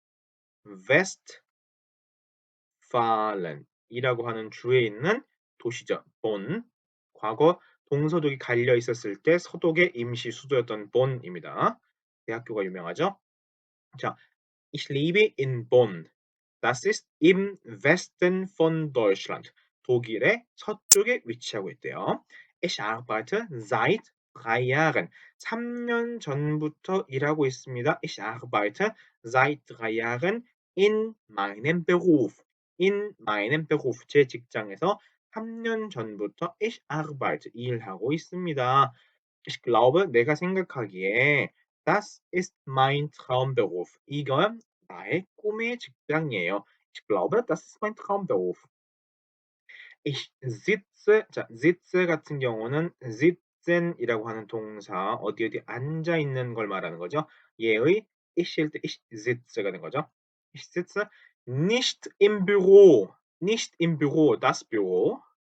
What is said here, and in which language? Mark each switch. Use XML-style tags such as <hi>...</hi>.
<ko>Nordrhein-West 파렌이라고 하는 주에 있는 도시죠. 본. 과거 동서독이 갈려 있었을 때 서독의 임시 수도였던 본입니다. 대학교가 유명하죠. 자,</ko> <de>Ich lebe in Bonn. Das ist im Westen von Deutschland.</de> <ko>독일의 서쪽에 위치하고 있대요.</ko> <de>Ich arbeite seit 3 Jahren.</de> <ko>3년 전부터 일하고 있습니다.</ko> <de>Ich arbeite seit 3 Jahren in meinem Beruf. In meinem Beruf.</de> <ko>제 직장에서 3년 전부터</ko> <de>ich arbeite</de> <ko>일하고 있습니다.</ko> <de>Ich glaube,</de> <ko>내가 생각하기에</ko> <de>das ist mein Traumberuf.</de> <ko>이건 나의 꿈의 직장이에요.</ko> <de>Ich glaube, das ist mein Traumberuf. Ich sitze</de> <ko>자, sitze 같은 경우는 sitzen이라고 하는 동사 어디 앉아 있는 걸 말하는 거죠. 얘의 ich일 때</ko> <de>ich sitze</de> <ko>가 된 거죠.</ko> <de>Ich sitze nicht im Büro. Nicht im Büro. Das Büro.</de>